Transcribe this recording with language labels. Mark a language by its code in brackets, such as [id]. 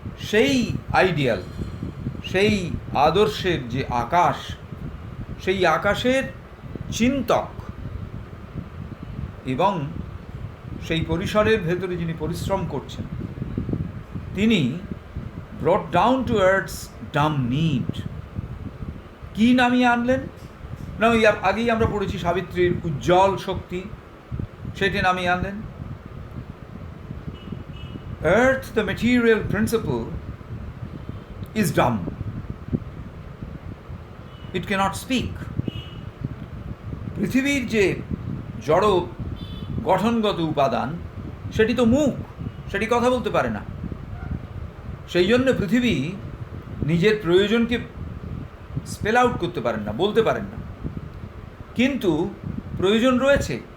[bn] সেই আইডিয়াল, সেই আদর্শের যে আকাশ, সেই আকাশের চিন্তক এবং সেই পরিসরের ভেতরে যিনি পরিশ্রম করছেন, তিনি [en] Brought down to earth's dumb need. [bn] কি নামিয়ে আনলেন? না, ওই আগেই আমরা পড়েছি সাবিত্রীর উজ্জ্বল শক্তি, সেটি নামিয়ে আনলেন। [en] Earth, the material principle, is dumb. It cannot speak. [bn] পৃথিবীর যে জড় গঠনগত উপাদান, সেটি তো মুখ, সেটি কথা বলতে পারে না। সেই জন্য পৃথিবী নিজের প্রয়োজনকে [en] spell out [bn] করতে পারেন না, বলতে পারেন না, কিন্তু প্রয়োজন রয়েছে।